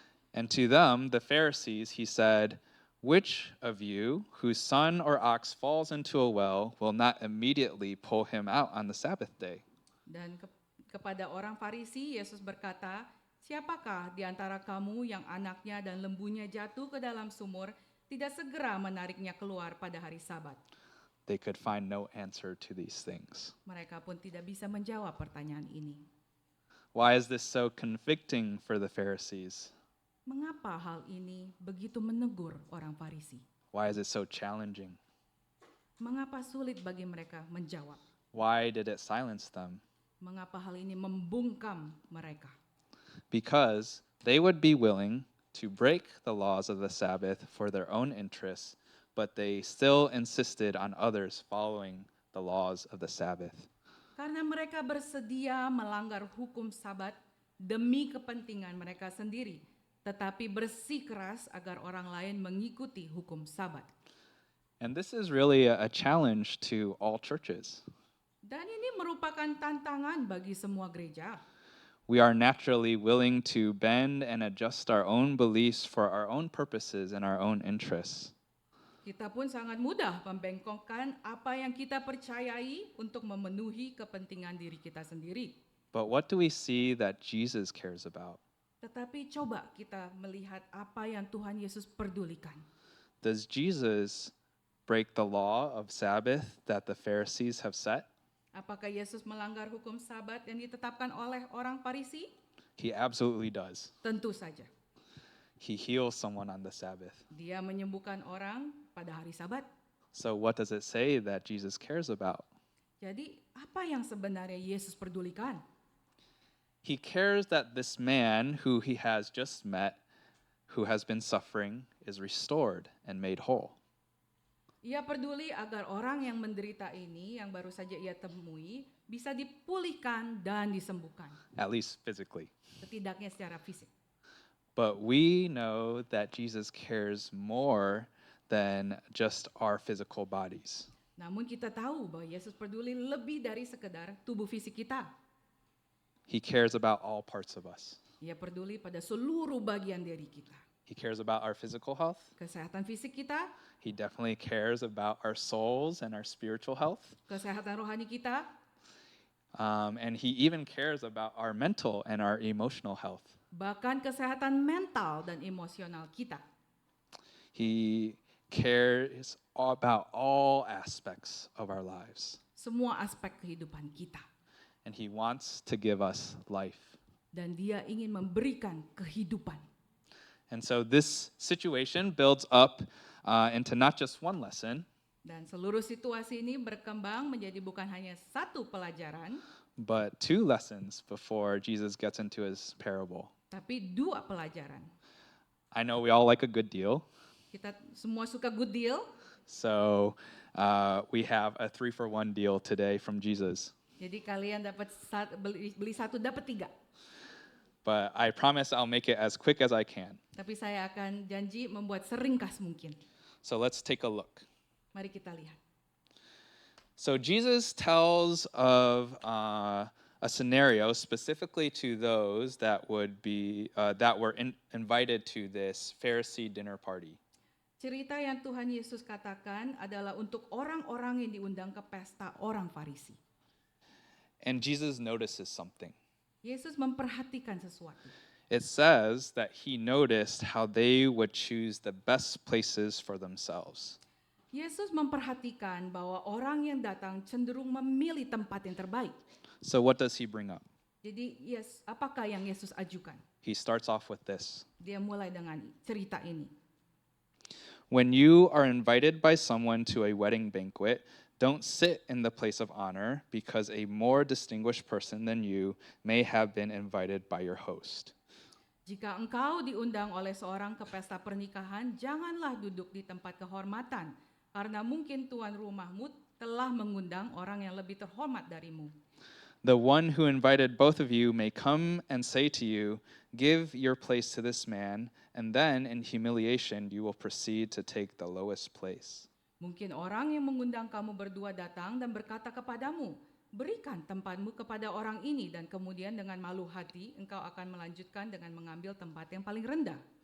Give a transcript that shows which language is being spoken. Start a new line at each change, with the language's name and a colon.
English: And to them, the Pharisees, he said, "Which of you, whose son or ox falls into a well, will not immediately pull him out on the Sabbath day?"
Indonesian: Dan kepada orang Farisi, Yesus berkata, siapakah di antara kamu yang anaknya dan lembunya jatuh ke dalam sumur, tidak segera menariknya keluar pada hari Sabat?
English: They could find no answer to these things.
Indonesian: Mereka pun tidak bisa menjawab pertanyaan ini.
English: Why is this so convicting for the Pharisees?
Indonesian: Mengapa hal ini begitu menegur orang Farisi?
English: Why is it so challenging?
Indonesian: Mengapa sulit bagi mereka menjawab?
English: Why did it silence them?
Indonesian: Mengapa hal ini membungkam mereka?
English: Because they would be willing to break the laws of the Sabbath for their own interests, but they still insisted on others following the laws of the Sabbath.
Indonesian: Karena mereka bersedia melanggar hukum Sabat demi kepentingan mereka sendiri, tetapi bersikeras agar orang lain mengikuti hukum Sabat.
English: And this is really a challenge to all churches.
Indonesian: Dan ini merupakan tantangan bagi semua gereja.
English: We are naturally willing to bend and adjust our own beliefs for our own purposes and our own interests.
Indonesian: Kita pun sangat mudah membengkokkan apa yang kita percayai untuk memenuhi kepentingan diri kita sendiri.
English: But what do we see that Jesus cares about?
Indonesian: Tetapi coba kita melihat apa yang Tuhan Yesus pedulikan.
English: Does Jesus break the law of Sabbath that the Pharisees have set?
Indonesian: Apakah Yesus melanggar hukum Sabat yang ditetapkan oleh orang Farisi?
English: He absolutely does.
Indonesian: Tentu saja.
English: He heals someone on the Sabbath.
Indonesian: Dia menyembuhkan orang pada hari Sabat.
English: So what does it say that Jesus cares about?
Indonesian: Jadi, apa yang sebenarnya Yesus pedulikan?
English: He cares that this man who he has just met, who has been suffering, is restored and made whole.
Indonesian: Ia peduli agar orang yang menderita ini, yang baru saja ia temui, bisa dipulihkan dan disembuhkan.
English: At least physically.
Indonesian: Setidaknya secara fisik.
English: But we know that Jesus cares more than just our physical bodies.
Indonesian: Namun kita tahu bahwa Yesus peduli lebih dari sekedar tubuh fisik kita.
English: He cares about all parts of us.
Indonesian: Ia peduli pada seluruh bagian diri kita.
English: He cares about our physical health.
Indonesian: Kesehatan fisik kita,
English: He definitely cares about our souls and our spiritual health.
Indonesian: kesehatan rohani kita,
English: And he even cares about our mental and our emotional health.
Indonesian: bahkan kesehatan mental dan emosional kita.
English: He cares about all aspects of our lives.
Indonesian: Semua aspek kehidupan kita.
English: And he wants to give us life.
Indonesian: Dan dia ingin memberikan kehidupan.
English: And so this situation builds up into not just one lesson,
Indonesian: Dan seluruh situasi ini berkembang menjadi bukan hanya satu pelajaran,
English: but two lessons before Jesus gets into his parable.
Indonesian: tapi dua pelajaran.
English: I know we all like a good deal,
Indonesian: Kita semua suka
English: good deal, so we have a 3-for-1 deal today from Jesus.
Indonesian: jadi kalian dapat beli satu dapat tiga.
English: But I promise I'll make it as quick as I can.
Indonesian: Tapi saya akan janji membuat seringkas mungkin.
English: So let's take a look.
Indonesian: Mari kita lihat.
English: So Jesus tells of a scenario specifically to those that would be that were invited to this Pharisee dinner party.
Indonesian: Cerita yang Tuhan Yesus katakan adalah untuk orang-orang yang diundang ke pesta orang Farisi.
English: And Jesus notices something.
Indonesian: Yesus memperhatikan sesuatu.
English: It says that he noticed how they would choose the best places for themselves.
Indonesian: Yesus memperhatikan bahwa orang yang datang cenderung memilih tempat yang terbaik.
English: So what does he bring up?
Indonesian: Jadi, apakah yang Yesus ajukan?
English: He starts off with this.
Indonesian: Dia mulai dengan cerita ini.
English: When you are invited by someone to a wedding banquet, don't sit in the place of honor because a more distinguished person than you may have been invited by your host.
Indonesian: Jika engkau diundang oleh seorang ke pesta pernikahan, janganlah duduk di tempat kehormatan, karena mungkin tuan rumahmu telah mengundang orang yang lebih terhormat darimu.
English: The one who invited both of you may come and say to you, 'Give your place to this man,' and then in humiliation you will proceed to take the lowest place."
Indonesian: Mungkin orang yang mengundang kamu berdua datang dan berkata kepadamu, "Berikan tempatmu kepada orang ini," dan kemudian dengan malu hati engkau akan melanjutkan dengan mengambil tempat yang paling rendah.